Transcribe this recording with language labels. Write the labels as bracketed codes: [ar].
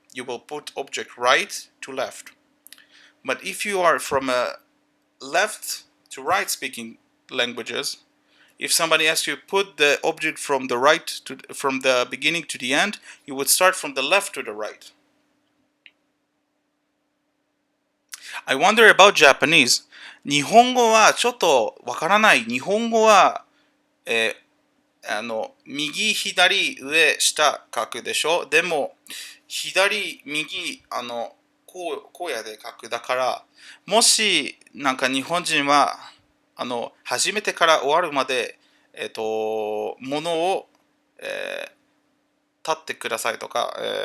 [en] You will put object right to left. But if you are from a left to right speaking languages, if somebody asks you put the object from the beginning to the end, you would start from the left to the right. I wonder about Japanese. [ja] 日本語はちょっとわからない。日本語は、右、左、上、下書くでしょ。でも、左、右、こうやで書く。だから、もし、なんか日本人は、始めてから終わるまで、ものを、立ってくださいとか、